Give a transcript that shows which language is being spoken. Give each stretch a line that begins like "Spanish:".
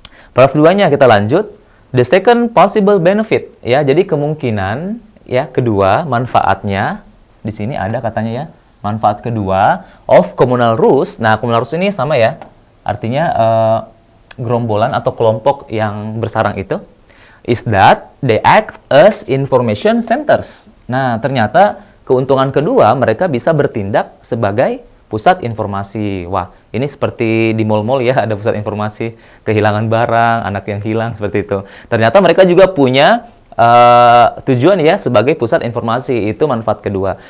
Indonesian: Paragraf 2-nya kita lanjut.
English: The second possible benefit
Indonesian: ya, jadi kemungkinan ya kedua manfaatnya di sini ada katanya ya. Manfaat kedua
English: of communal roost.
Indonesian: Nah, communal roost ini sama ya. Artinya gerombolan atau kelompok yang bersarang itu.
English: Is that they act as information centers.
Indonesian: Nah, ternyata keuntungan kedua, mereka bisa bertindak sebagai pusat informasi. Wah, ini seperti di mall-mall ya, ada pusat informasi kehilangan barang, anak yang hilang, seperti itu. Ternyata mereka juga punya tujuan ya sebagai pusat informasi. Itu manfaat kedua.